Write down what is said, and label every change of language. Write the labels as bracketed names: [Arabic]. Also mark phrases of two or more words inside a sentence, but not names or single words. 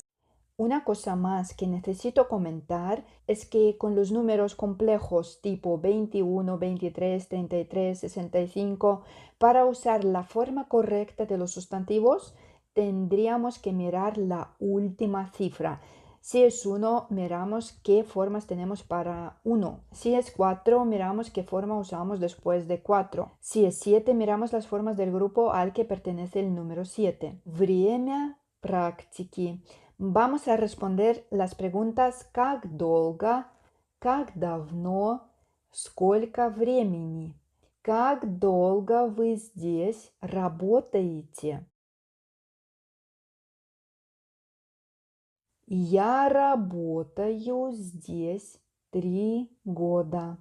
[Spanish] Una cosa más que necesito comentar es que con los números complejos tipo 21, 23, 33, 65, para usar la forma correcta de los sustantivos, tendríamos que mirar la última cifra. Si es 1, miramos qué formas tenemos para 1. Si es 4, miramos qué forma usamos después de 4. Si es 7, miramos las formas del grupo al que pertenece el número 7. [Russian] Время практики. [Spanish] Vamos a responder las preguntas [Russian] как долго, Как давно? Сколько времени? Как долго вы здесь работаете? Я работаю здесь 3 года.